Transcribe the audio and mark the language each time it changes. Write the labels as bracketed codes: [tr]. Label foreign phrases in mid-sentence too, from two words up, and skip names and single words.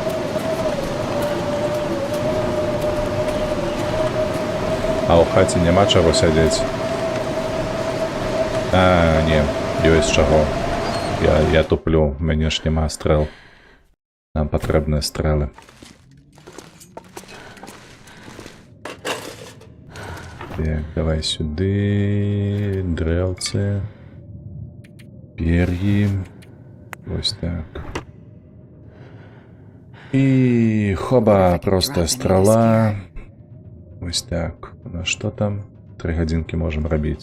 [be] А ў хаце няма чаго сядзець. А, не, ёсць чаго. Я туплю, у мяне ж няма стрэл. Нам патрэбныя стрэлы. [uk] Так, давай сюди. Древці. Пер'ї. Ось так. І хоба, просто стрела. Ось так. На що там? 3 годинки можемо робити.